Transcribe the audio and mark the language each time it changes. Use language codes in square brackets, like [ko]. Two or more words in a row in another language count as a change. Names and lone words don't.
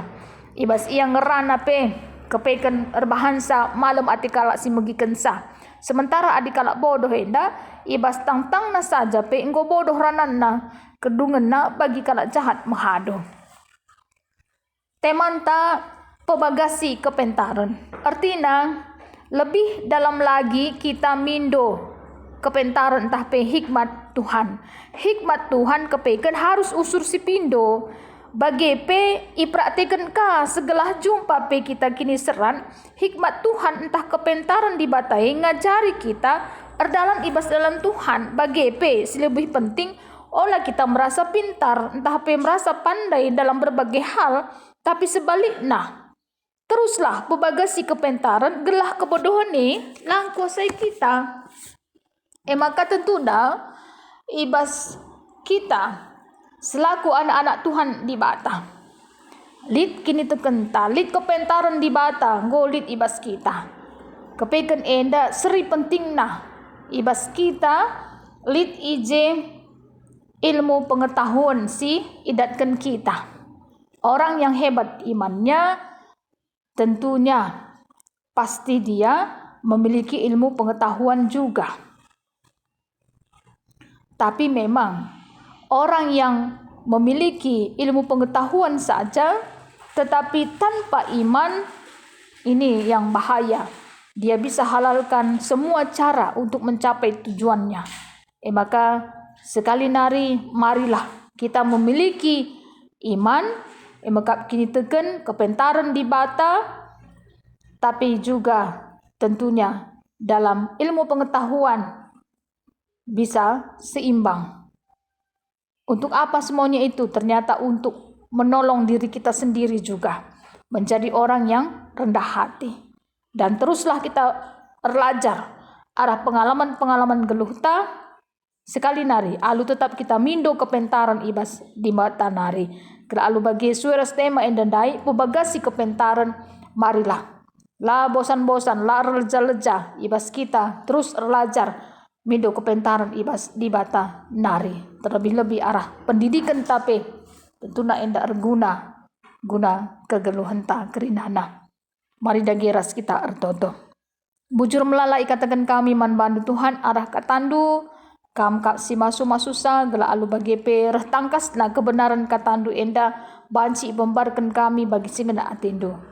[btx] Ibas iya ngerana kepeken erbahansa malam ati kalak si megiken sah. Sementara adik kalak bodoh enda ibas tang-tang na saja engko bodoh rananna kedungan na bagi kalak jahat mahado. Temanta pebagasi kepentaran. [id] Artinya lebih dalam lagi [btx] kita mindo kepentaran entah hikmat Tuhan. Hikmat Tuhan kepeken harus usur si pindo. Bagi ipraktikan ka segala jumpa kita kini seran hikmat Tuhan entah kepentaran dibatai ngajari kita erdalan ibas dalam Tuhan. [id] Bagi lebih penting olah kita merasa pintar entah merasa pandai dalam berbagai hal, tapi sebaliknya teruslah [btx] pebagasi kepentaran gelah kebodohan ni lang [id] kuasai kita. Maka tentunya ibas kita selaku anak-anak Tuhan di bata. [btx] Lid kini tekenta, lid kepentaran di bata, golit ibas kita. Kepeken enda seri penting nah ibas kita lid ije [id] ilmu pengetahuan [btx] si idatkan kita. [id] Orang yang hebat imannya tentunya pasti dia memiliki ilmu pengetahuan juga. Tapi memang orang yang memiliki ilmu pengetahuan saja tetapi tanpa iman ini yang bahaya. Dia bisa halalkan semua cara untuk mencapai tujuannya. Maka sekali nari marilah kita memiliki iman. Maka [btx] kini tekan kepentaran di bata [id] tapi juga tentunya dalam ilmu pengetahuan bisa seimbang. Untuk apa semuanya itu? Ternyata untuk menolong diri kita sendiri juga. Menjadi orang yang rendah hati. Dan teruslah kita belajar arah pengalaman-pengalaman geluhta. [btx] Sekali nari, alu tetap kita mindo kepentaran ibas di mata nari. Alu bagi suara tema endandai, pebagasi kepentaran, marilah. La bosan-bosan, la leja-leja, ibas kita [id] terus belajar. [btx] Mindo kepentaran ibas di bata nari. [id] Terlebih-lebih arah pendidikan tapi tentunya [btx] endak guna kegeluhan ta kerinana. Mari dageras kita ertoto. Bujur melalai katakan kami man bandu Tuhan arah katandu kam kap si masu sa gela alu bagi reh tangkas na kebenaran katandu enda banci bombarkan kami bagi singena atindu.